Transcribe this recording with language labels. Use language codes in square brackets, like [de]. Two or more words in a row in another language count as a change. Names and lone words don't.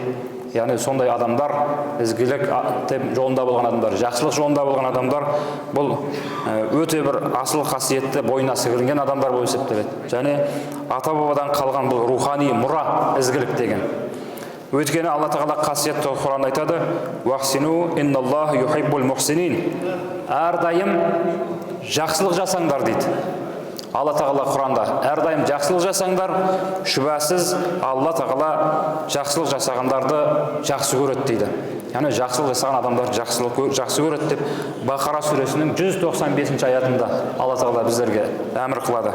[kk] Яғни сондай адамдар, ізгілік жолында болған адамдар, жақсылық жолында болған адамдар, бұл өте бір асыл қасиетті бойына сіңірген адамдар болып есептеледі. Және ата-бабадан қалған бұл рухани мұра ізгілік деген. Өйткені Алла Тағала қасиетті Құранда айтады: [ar] «وأحسنوا إن الله يحب المحسنين». [kk] Әрдайым жақсылық жасаңдар дейді. Алла Тағала Құранда әрдайым жақсылық жасаңдар, шүбәсіз Алла Тағала жақсылық жасағандарды жақсы көреді дейді. Яғни жақсылық жасаған адамдар жақсы көреді деп Бақара сүресінің 195 аятында Алла Тағала біздерге әмір қылады.